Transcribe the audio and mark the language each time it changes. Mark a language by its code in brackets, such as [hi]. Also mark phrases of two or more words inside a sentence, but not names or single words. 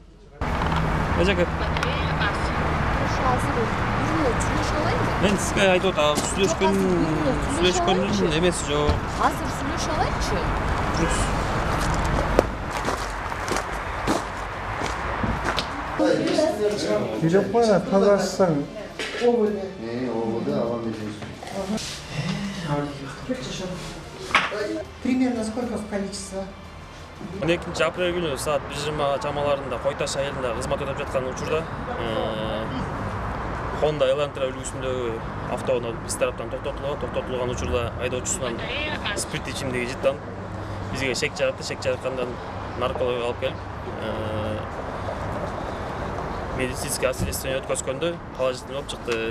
[ky] Мен сизге айтып атам, сүйлөшкөндүн эмеси жок. Азыр сүйлөшө алайынчы. Бирок бара тазашсаң. [ru] Примерно сколько в количество? [ky] 12 апрель күнү саат 1:20 чамаларында Кой Таш айылында кызмат өтөп жаткан учурда Honda Elantra үлгүсүндөгү автоунаа биз тараптан токтотулган учурда айдоочусунан спирт ичимдиги жыттан бизге шек чыгаргандан наркологияга алып келип [ru] медицинский освидетельствование [ky] өткөзгөндө положительный болуп чыкты.